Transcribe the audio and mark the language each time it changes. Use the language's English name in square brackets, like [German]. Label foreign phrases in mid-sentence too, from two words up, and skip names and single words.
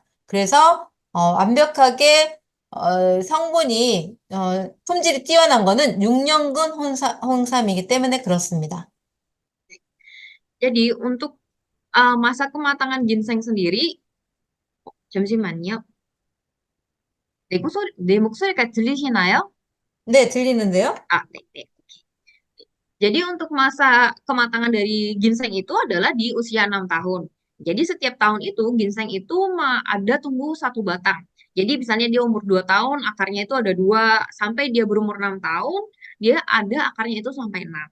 [Korean] 그래서 완벽하게 성분이 품질이 뛰어난 거는 6년근 홍삼이기 때문에 그렇습니다. [Indonesian] Jadi untuk masa kematangan ginseng sendiri, [Korean] 잠시만요. 내 목소리가 들리시나요? 네, 들리는데요? 네, 네. [Indonesian] Jadi untuk masa kematangan dari ginseng itu adalah di usia 6 tahun. Jadi setiap tahun itu ginseng itu ada tumbuh satu batang. Jadi misalnya dia umur 2 tahun, akarnya itu ada dua, sampai dia berumur 6 tahun, dia ada akarnya itu sampai 6.